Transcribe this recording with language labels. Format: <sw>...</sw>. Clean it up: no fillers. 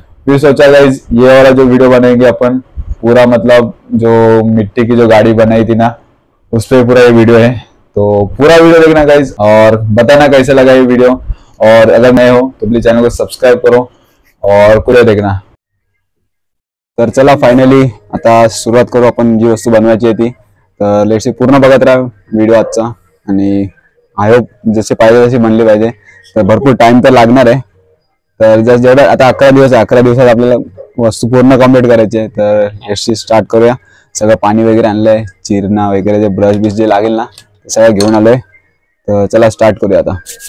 <hi>फिर सोचा गाइस ये वाला जो वीडियो बनाएंगे अपन, पूरा मतलब जो मिट्टी की जो गाड़ी बनाई थी ना, उस पर पूरा ये वीडियो है। तो पूरा वीडियो देखना गाइस, और बताना कैसे लगा ये वीडियो। और अगर नए हो तो प्लीज चैनल को सब्सक्राइब करो और पूरा देखना।</hi> <mr>तर चला फायनली आता सुरुवात करू आपण जी वस्तू बनवायची आहे ती। तर लेट्स पूर्ण बघत राहा व्हिडिओ आजचा, आणि</mr> <en>I hope</en> <mr>जसे पाहिजे तशी बनली पाहिजे। तर भरपूर टाइम तर लागणार आहे। तर जर जेवढं आता 11 दिवस आहे, 11 दिवसात आपल्याला वस्तू पूर्ण कंप्लीट करायची आहे। तर लेट्स स्टार्ट करूया। सगळं पाणी वगैरे आणलंय, चिरणा वगैरे जे ब्रश बिश जे लागेल ना ते सगळं घेऊन आलोय। तर चला स्टार्ट करूया आता।</mr>